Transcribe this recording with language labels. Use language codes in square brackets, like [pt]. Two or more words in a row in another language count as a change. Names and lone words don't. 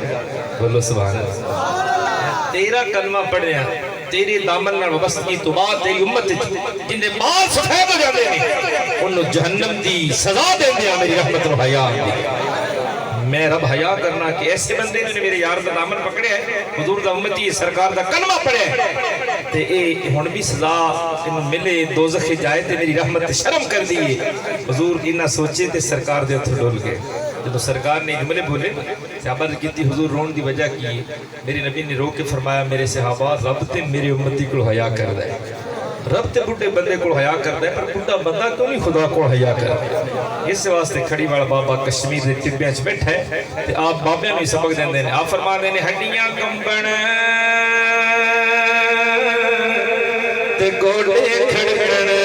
[pa] بولو [ar] سبحان اللہ. [pa] تیرا کلمہ پڑھنے تیرے دامن نال وابستگی تو بعد تیری امت جن دے بال سفید ہو جاندے نے انہوں جہنم دی سزا دیندے میری رحمت و حیا دی. میں رب حیا کرنا کہ ایسے بندے نے میرے یار دا دامن پکڑے ہے حضور دا امتی سرکار دا کلمہ پڑھے تے اے ہن بھی سزا انہوں ملے دوزخ جائے تے میری رحمت شرم کر دیئے. حضور انہا سوچے تے سرکار دے اتھو ڈول گئے. جب سرکار نے جملے بولے صحابہ نے کیتی حضور رون دی وجہ کی میری نبی نے رو کے فرمایا میرے صحابہ رب تے میری امتی کو حیا کر دے. رب تے بڑھے بندے کو حیا کر دے پر بڑھا بندہ کیوں نہیں خدا کو حیا کر دے. اس واسطے کھڑی والا بابا کشمیر دے ٹبیاں چ بیٹھا ہے تے آپ بابیاں نوں سبق دیندے نے. آپ فرما دے نے ہڈیاں کمبن تے گوڈے کھڑکن